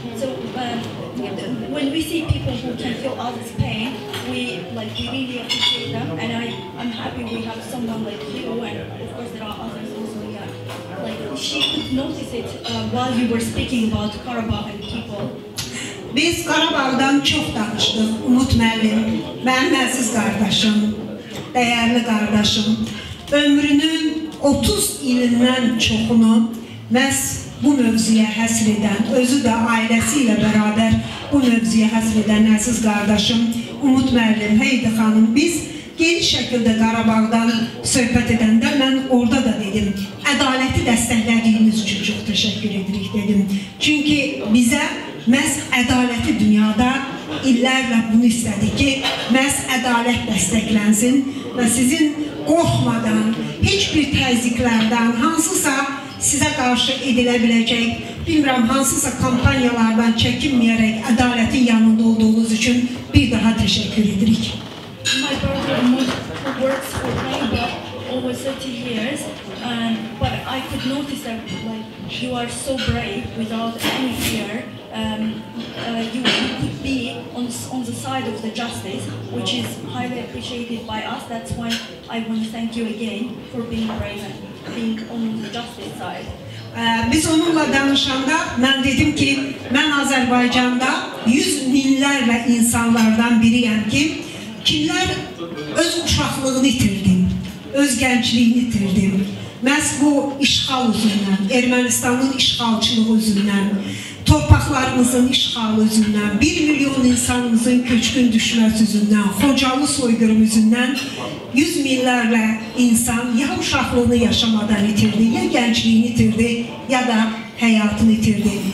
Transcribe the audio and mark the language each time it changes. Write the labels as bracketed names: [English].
[English] So when we see people who can feel others' pain, we really appreciate them. And I'm happy we have someone like you, and of course there are others also. Like she could notice it while you were speaking about Karabakh and people. [Azerbaijani] Biz Qarabağdan çox danışdıq. Umut müəllim, mənim əziz qardaşım, dəyərli qardaşım, ömrünün 30 ilindən çoxunu məhz bu mövzuya həsr edən, özü də ailəsi ilə bərabər bu mövzuya həsr edən əziz qardaşım Umut müəllim, Heidi xanım, biz geniş şəkildə Qarabağdan söhbət edəndə mən orada da dedim, ədaləti dəstəklədiyiniz üçün çox təşəkkür edirik dedim. Çünki bizə məhz ədaləti dünyada illərlə bunu istədik ki, məhz ədalət dəstəklənsin və sizin qorxmadan, heç bir təzyiqlərdən, hansısa sizə qarşı edilə biləcək, bilmirəm, hansısa kampanyalardan çəkinməyərək ədalətin yanında olduğunuz üçün bir daha təşəkkür edirik. [English] My brother who works for Labour over 30 years, but I could notice that you are so brave without any fear. You could be on the side of the justice, which is highly appreciated by us. That's why I want to thank you again for being brave and being on the justice side. [Azerbaijani] Biz onunla danışanda mən dedim ki, mən Azərbaycanda 100 minlərlə insanlardan biriyəm ki, kimlər öz uşaqlığını itirdim, öz gəncliyini itirdim. Məhz bu işğal üzündən, Ermənistanın işğalçılığı üzündən, torpaqlarımızın işğalı üzündən, 1 milyon insanımızın köçkün düşməsi üzündən, Xocalı soyqırım üzündən 100 minlərlə insan ya uşaqlığını yaşamadan itirdi, ya gəncliyini itirdi, ya da həyatını itirdi.